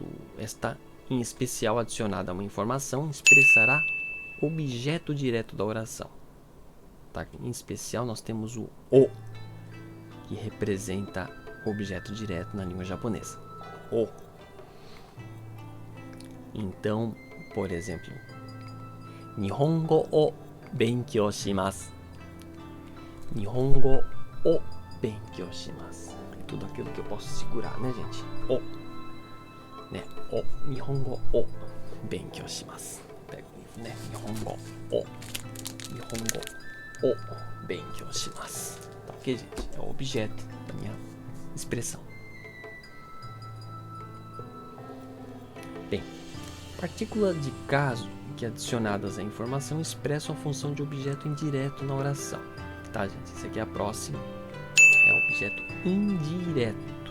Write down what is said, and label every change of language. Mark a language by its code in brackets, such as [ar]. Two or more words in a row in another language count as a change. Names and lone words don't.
[pt] Esta, em especial, adicionada a uma informação, expressará objeto direto da oração. Tá? Em especial, nós temos o que representa objeto direto na língua japonesa. O. Então, por exemplo, [ja] 日本語を勉強します. 日本語を勉強します. [pt] É tudo aquilo que eu posso segurar, né, gente? [ja] O. Né? O. 日本語を勉強します. [pt] Pega o livro, né? [ja] 日本語を。日本語を勉強します. [pt] Tá ok, gente? É o objeto da minha expressão. Bem, partículas de caso que adicionadas à informação expressam a função de objeto indireto na oração. Tá, gente? Esse aqui é a próxima. É o objeto indireto.